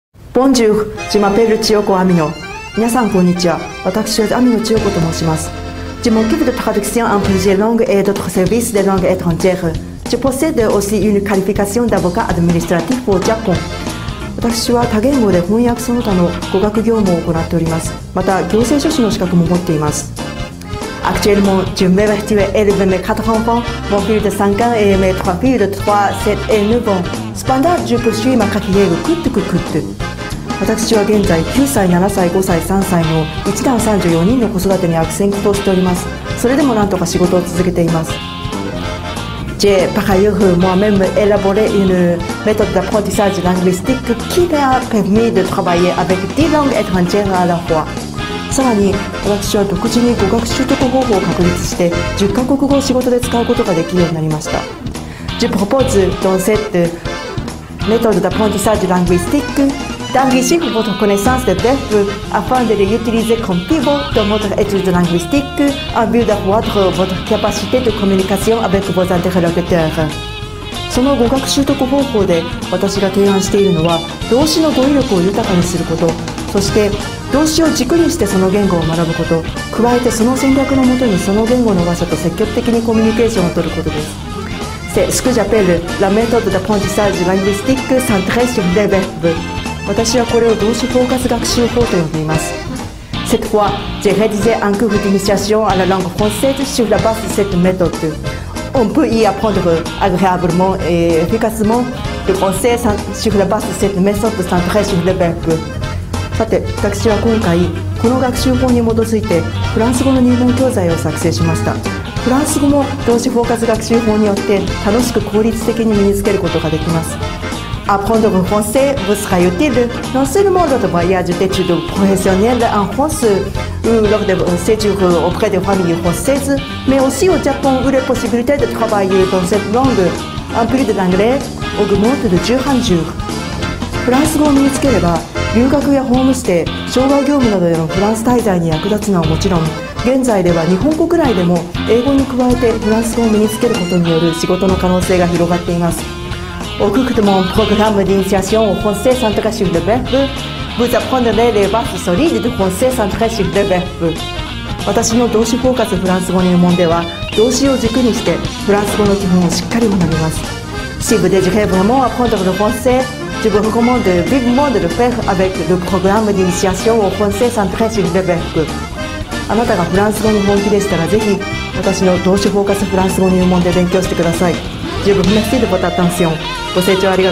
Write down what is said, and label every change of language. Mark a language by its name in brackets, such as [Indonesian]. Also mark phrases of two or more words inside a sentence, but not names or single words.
[French] Bonjour, je m'appelle Chiyoko Amino. [Japanese] 皆さんこんにちは。私はAmino Chiyokoと申します。 [French] Je m'occupe de traduction en plusieurs langues et d'autres services de langues étrangères. Je possède aussi une qualification d'avocat administratif au Japon. [Japanese] 私は多言語で翻訳その他の語学業務を行っております。また行政書士の資格も持っています。 [French] Actuellement, je m'évertue élever mes 4 enfants, mon fils de 5 ans et mes 3 filles de 3, 7 et 9 ans. Cependant, je poursuis ma carrière coûte que coûte. [Japanese] 私は現在9歳、7歳、5歳、3歳の1男34人の子育てに悪戦苦闘しております。それでもなんとか仕事を続けています。 [French] J'ai par ailleurs moi-même élaboré une méthode d'apprentissage linguistique qui m'a permis de travailler avec 10 langues étrangères à la fois. [Japanese] さらに私は独自に語学習得方法を確立して10カ国語を仕事で使うことができるようになりました。 [French] Je propose dans cette méthode d'apprentissage linguistique d'enrichir votre connaissance des verbes afin de les utiliser comme pivot dans votre étude linguistique en vue d'accroître votre capacité de communication avec vos interlocuteurs. [Japanese] その語学習得方法で私が提案しているのは動詞の語彙力を豊かにすること、そして動詞を軸にしてその言語を学ぶこと、加えてその戦略のもとにその言語の話者と積極的にコミュニケーションを取ることです。 [French] C'est ce que j'appelle la méthode d'apprentissage linguistique centrée sur les verbes. [Japanese] 私はこれを動詞フォーカス学習法と呼んでいます。 [French] Cette fois, j'ai rédigé un cours d'initiation à la langue française sur la base de cette méthode. On peut y apprendre agréablement et efficacement le français sur la base de cette méthode centrée sur les verbes. [Japanese] さて、私は今回この学習法に基づいてフランス語の入門教材を作成しました。フランス語も動詞フォーカス学習法によって楽しく効率的に身につけることができます。 [French] Apprendre le français vous sera utile non seulement lors de voyages d'études professionnelles en France ou lors de séjours auprès des familles françaises, mais aussi au Japon où les possibilités de travailler dans cette langue, en plus de l'anglais, augmentent de jour en jour. [Japanese] フランス語を身につければ留学やホームステイ、障害業務などでのフランス滞在に役立つのはもちろん、現在では日本国内でも英語に加えてフランス語を身につけることによる仕事の可能性が広がっています。 [French] Au cours de mon programme d'initiation au français centré sur le verbe, vous apprendrez les bases solides du français centré sur le verbe. [Japanese] 私の動詞フォーカスフランス語入門では動詞を軸にしてフランス語の基本をしっかり学びます。 [French] Si vous désirez vraiment apprendre le français, je vous recommande vivement de le faire avec le programme d'initiation au français centré sur le verbe. [Japanese] あなたがフランス語に本気でしたらぜひ私の動詞フォーカスフランス語入門で勉強してください。 [French] Je vous remercie de votre attention.